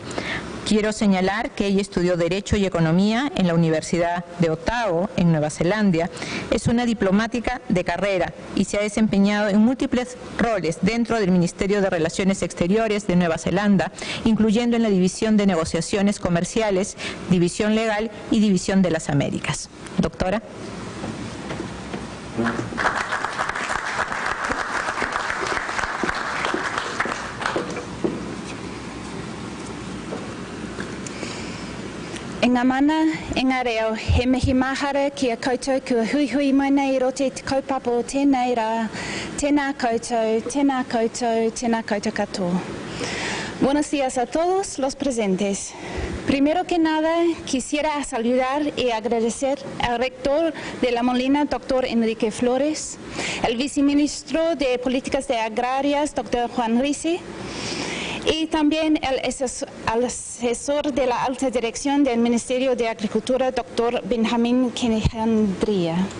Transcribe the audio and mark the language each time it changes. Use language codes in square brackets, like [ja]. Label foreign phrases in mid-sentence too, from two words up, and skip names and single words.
[es] Quiero señalar que ella estudió Derecho y Economía en la Universidad de Otago, en Nueva Zelanda. Es una diplomática de carrera y se ha desempeñado en múltiples roles dentro del Ministerio de Relaciones Exteriores de Nueva Zelanda, incluyendo en la División de Negociaciones Comerciales, División Legal y División de las Américas. Doctora. [mi] E ngā mana, e ngā reo, he mihi mahara ki a koutou kua hui hui mai nei I rote te kaupapa o tēnei rā, tēnā koutou, tēnā koutou, tēnā koutou katoa. [es] Buenos días a todos los presentes. Primero que nada, quisiera saludar y agradecer al rector de La Molina, doctor Enrique Flores, el viceministro de Políticas Agrarias, doctor Juan Risi, y también el asesor de la alta dirección del Ministerio de Agricultura, doctor Benjamín Quijandría.